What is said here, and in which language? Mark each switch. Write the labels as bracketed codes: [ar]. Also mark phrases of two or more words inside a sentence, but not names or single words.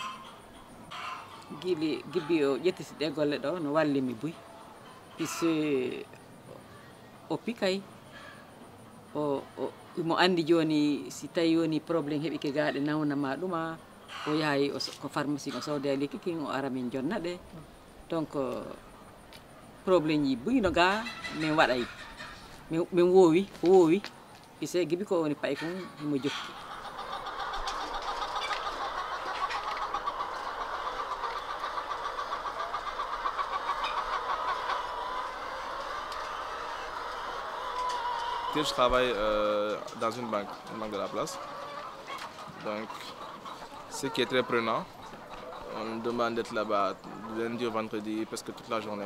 [ff] gibbi o ƴettitiɗe golle ɗo no wallimi buy puisque o pikay mo andi joni si tawi woni probléme heɓike gaaɗe nawnama ɗuma o yahay ko pharmacie o sowde lekki kin o ara min jonna ɗe donc probléme ji buyno ga min waɗay min woowi ko woowi puisque gibi ko woni pay kon mo jokki. [fr] Je travaille dans une banque de la place. Donc, ce qui est très prenant, on me demande d'être là-bas du lundi au vendredi, presque toute la journée.